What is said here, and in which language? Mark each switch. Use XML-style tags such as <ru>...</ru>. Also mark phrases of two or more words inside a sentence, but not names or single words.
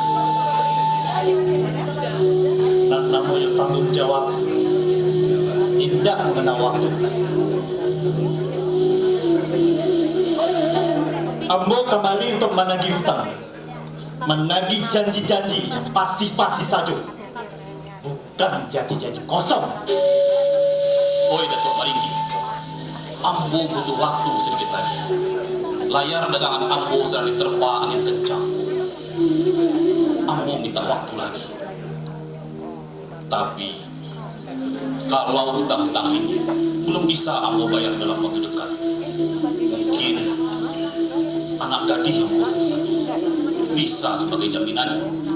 <id>Dan namun yang tanggung jawab tidak mengenal waktu. Ambo kemari untuk menagih hutang, menagih janji-janji yang pasti-pasti saja, bukan janji-janji kosong. Oi Datuk Maringgi, Ambo butuh waktu sedikit lagi. Layar dagangan Ambo sedang diterpa angin kencang. Ambo minta waktu lagi. Tapi kalau hutang-hutang ini belum bisa Ambo bayar dalam waktu dekat, mungkin anak gadis Ambo satu-satu bisa sebagai jaminan.</id>